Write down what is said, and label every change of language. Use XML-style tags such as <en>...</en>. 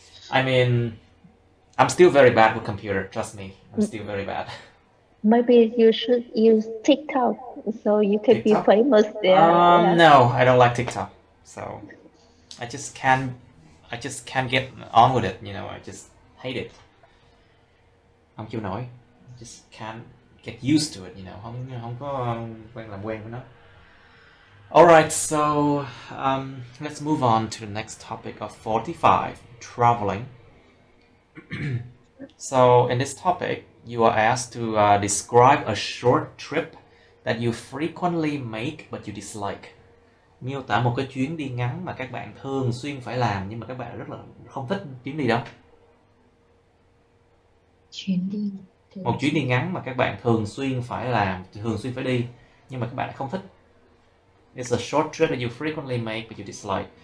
<en>I mean, I'm still very bad with computer, trust me, I'm still very bad. Maybe you should use TikTok so you can be famous there. No, I don't like TikTok, so I just can't get on with it, you know, I just hate it.</en> <vi>Không chịu nổi,</vi> <en>I just can't get used to it, you know,</en> <vi>không có làm quen với nó.</vi> <en>Alright, so let's move on to the next topic of 45, traveling. So in this topic, you are asked to describe a short trip that you frequently make but you dislike.</en> <vi>Miêu tả một cái chuyến đi ngắn mà các bạn thường xuyên phải làm nhưng mà các bạn rất là không thích chuyến đi đó. Một chuyến đi ngắn mà các bạn thường xuyên phải làm, thường xuyên phải đi nhưng mà các bạn không thích.</vi> <en>It's a short trip that you frequently make but you dislike.</en>